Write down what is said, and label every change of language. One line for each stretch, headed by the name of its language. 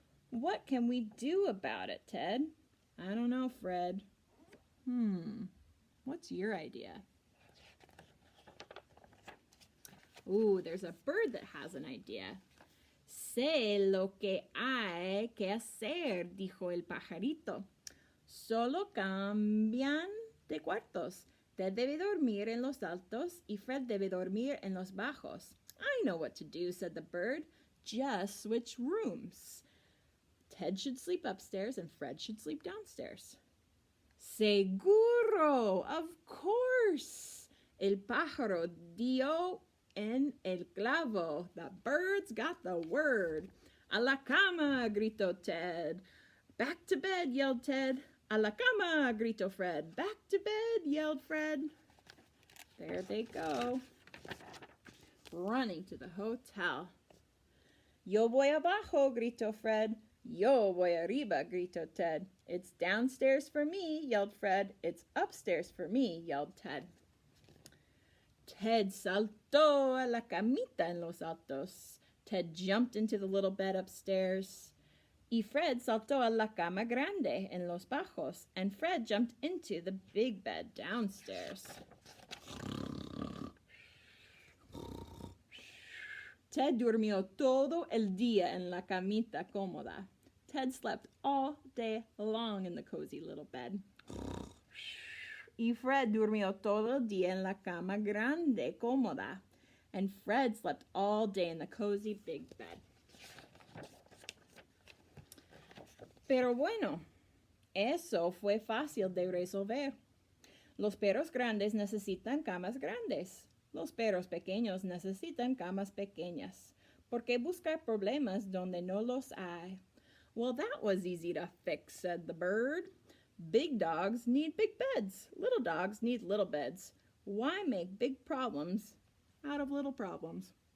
English: What can we do about it, Ted? I don't know, Fred. What's your idea? Ooh, there's a bird that has an idea.
Spanish: Sé lo que hay que hacer, dijo el pajarito. Solo cambian de cuartos. Ted debe dormir en los altos y Fred debe dormir en los bajos.
English: I know what to do, said the bird. Just switch rooms. Ted should sleep upstairs and Fred should sleep downstairs. Seguro, of course.
Spanish: El pájaro dio en el clavo.
English: The birds got the word.
Spanish: A la cama, gritó Ted.
English: Back to bed, yelled Ted.
Spanish: A la cama, gritó Fred.
English: Back to bed, yelled Fred. There they go, running to the hotel.
Spanish: Yo voy abajo, gritó Fred. Yo voy arriba, gritó Ted.
English: It's downstairs for me, yelled Fred. It's upstairs for me, yelled Ted.
Spanish: Ted saltó a la camita en los altos.
English: Ted jumped into the little bed upstairs.
Spanish: Y Fred saltó a la cama grande en los bajos.
English: And Fred jumped into the big bed downstairs.
Spanish: Ted durmió todo el día en la camita cómoda.
English: Ted slept all day long in the cozy little bed.
Spanish: Y Fred durmió todo el día en la cama grande cómoda.
English: And Fred slept all day in the cozy big bed.
Spanish: Pero bueno, eso fue fácil de resolver. Los perros grandes necesitan camas grandes. Los perros pequeños necesitan camas pequeñas. ¿Por qué buscar problemas donde no los hay?
English: Well, that was easy to fix, said the bird. Big dogs need big beds. Little dogs need little beds. Why make big problems out of little problems?